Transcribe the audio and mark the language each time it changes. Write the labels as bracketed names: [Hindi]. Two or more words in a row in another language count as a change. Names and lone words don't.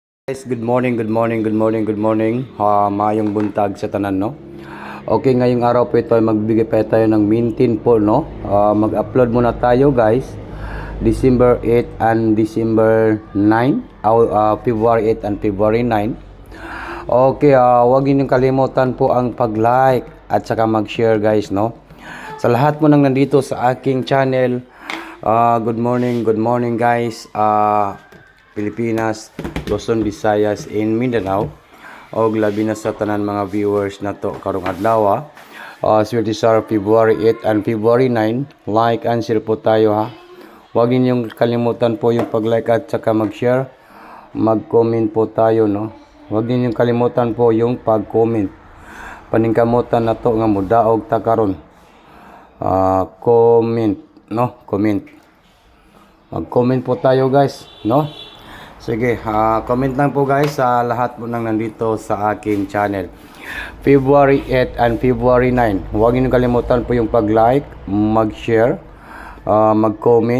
[English] Guys, good morning, good morning, good morning, good morning. [Cebuano] Maayong buntag sa tanan, no? [Filipino] Okay, ngayong araw po ito ay magbigay pa tayo ng mintin po, no? Mag-upload muna tayo, guys. [English] December 8 and December 9. February 8 and February 9. [Filipino] Okay, huwag niyo kalimutan po ang pag-like at saka mag-share, guys, no? Sa lahat mo nang nandito sa aking channel, [English] good morning, [Filipino] guys. [Cebuano] Pilipinas, Luzon, Visayas, in Mindanao, o labi na sa tanan mga viewers na to karong adlaw. Swerte sa February 8 and February 9. [Filipino] Like and share po tayo, ha. Huwag ninyong kalimutan po yung pag-like at saka mag-share. Mag-comment po tayo, no. Huwag ninyong kalimutan po yung pag-comment. [Cebuano] Paningkamutan na to nga mudaog ta karon. [English] Comment, no, comment. [Filipino] Mag-comment po tayo, guys, no. Sige, comment lang po, guys, sa lahat po nang nandito sa aking channel. [English] February 8 and February 9. [Filipino] Huwag niyo kalimutan po yung pag-like, mag-share, mag-comment.